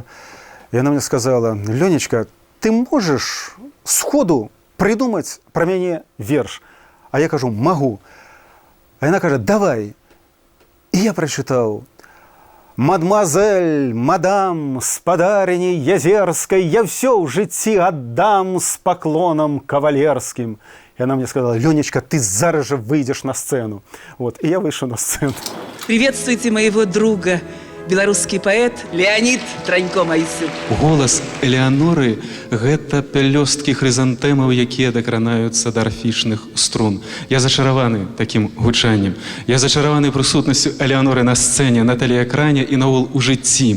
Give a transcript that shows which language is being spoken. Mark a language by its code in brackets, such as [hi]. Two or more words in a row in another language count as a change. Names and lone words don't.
[be] Яна мне сказала: Лёнечка, ты можаш сходу придумаць пра мяне верш? А я кажу: магу. А яна кажа: давай. І я прачытаў: «Мадмуазель, мадам, спадарыні Язерскай, я все ў жыцці аддам з паклонам кавалерскім». [ru] И она мне сказала: Ленечка, ты зараз же выйдешь на сцену. Вот, и я вышел на сцену. Приветствуйте моего друга, белорусский поэт Леонид Транько-Майсюк. [be] Голас Элеаноры – гэта пялёсткі хрызантэмаў, якія дакранаюцца да арфічных струн. Я зачараваны такім гучаннем. Я зачараваны прысутнасцю Элеаноры на сцэне, на тэлеэкране і наогул у жыцці.